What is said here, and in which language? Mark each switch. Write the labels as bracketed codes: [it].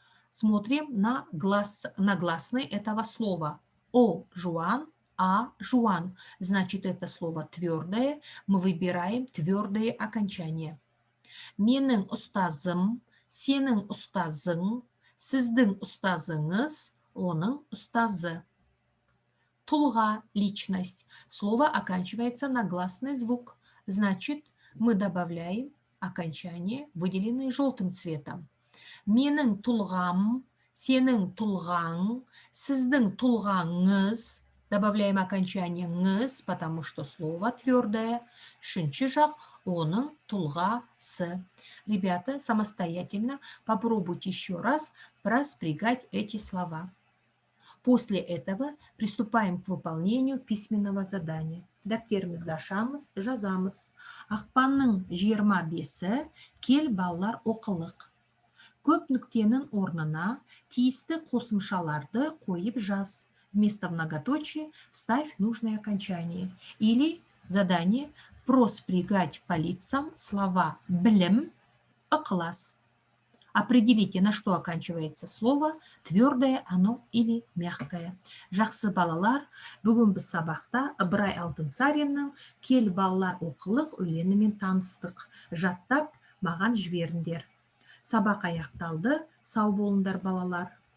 [ru] Смотрим на гласные этого слова. [kk] О жуан, а жуан. [ru] Значит, это слово твердое. Мы выбираем твердые окончания. [kk] Менің ұстазым, сенің ұстазың, сіздің ұстазыңыз, оның ұстазы. Тұлға, личность. [ru] Слово оканчивается на гласный звук. Значит, мы добавляем окончание, выделенное желтым цветом. [kk] Менің тұлғам, сенің тұлғаң, сіздің тұлғаңыз. [ru] Добавляем окончание «ңыз», потому что слово твердое. [kk] Үшінші жақ оның тұлғасы. [ru] Ребята, самостоятельно попробуйте еще раз проспрягать эти слова. После этого приступаем к выполнению письменного задания. [kk] Дәптерімізді ашамыз, жазамыз. Ақпанның 25-і кел балалар оқылық. Көп нүктенің орнына тиісті қосымшаларды қойып жаз. [ru] Вместо многоточия вставь нужное окончание. Или задание проспрягать по лицам слова «білім», «ықылас». Определите, на что оканчивается слово, твердое оно или мягкое. [kk] Жақсы балалар, бүгін біз сабақта Ыбырай Алтынсариннің «Кел балалар оқылық» өлеңімен таныстық. Жаттап, маған жіберіңдер. Сабақ аяқталды. Сау болыңдар балалар.